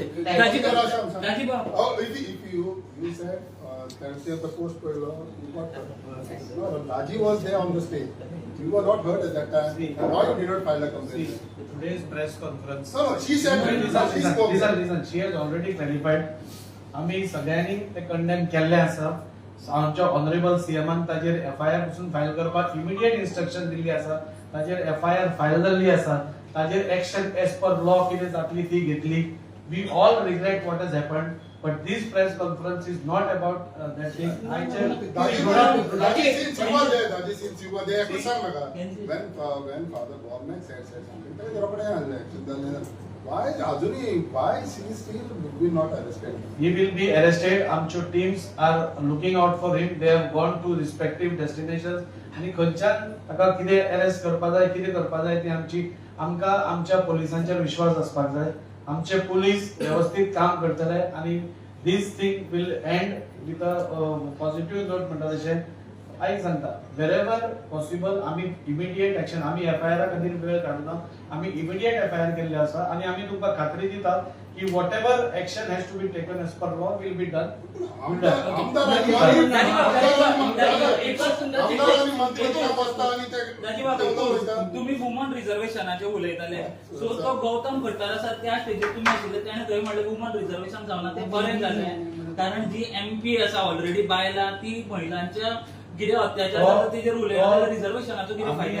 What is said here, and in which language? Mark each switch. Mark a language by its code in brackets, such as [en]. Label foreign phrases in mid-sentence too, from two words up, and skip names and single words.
[en] Rajiv. Oh, if you said Thursday of the post you got no, Rajiv was there on the stage. You were not heard at that time. Why you did not file a complaint? Today's press conference. No, she said she spoke. Listen. She has already clarified. [kok] आम्ही सगळ्यांनी ते कंडेम केल्ले आसा. आमच्या ऑनरेबल सीएमान ताजेर एफआयआर पासून फायल करपाक [en] immediate instruction [kok] दिल्ली आसा. ताजेर एफआयआर फायल जाल्ली आसा. ताजेर [en] action as per law [kok] कितें जातली ती घेतली. [en] We all regret what has happened, but this press conference is not about that thing. Since you were there, when Father Bornek said something, why she is still not arrested? He will be arrested. Amcho teams are looking out for him. They have gone to respective destinations. [kok] आणि खंयच्यान ताका कितें अरेस्ट करपा जाय कितें करपा जाय ती आमकां आमच्या पोलिसांचेर विश्वास आसपाक जाय. आमचे पोलीस व्यवस्थित काम करतले आणि [en] this thing will end with a positive note [kok] म्हणटा तशें आयक सांगता [en] wherever possible [kok] आमी [en] immediate action [kok] आमी एफआयआर खातीर वेळ काडना आमी [en] immediate FIR [kok] केल्ले आसा आणि आमी तुमकां खात्री दिता की [en] what ever action has to be taken as per law will be done. [kok] तुम्ही वुमन रिझर्वेशनाचे उलयताले सो तो गौतम भट्टार आसा त्या स्टेजीर तुम्ही आशिल्ले त्याने थंय म्हणलें [en] woman reservation [kok] जावना ते बरें जालें कारण जी एमपी आसा ऑलरेडी बायलां ती महिलांच्या कितें अत्याचार जाता तेजेर उलयता रिझर्वेशनाचो कितें फायदो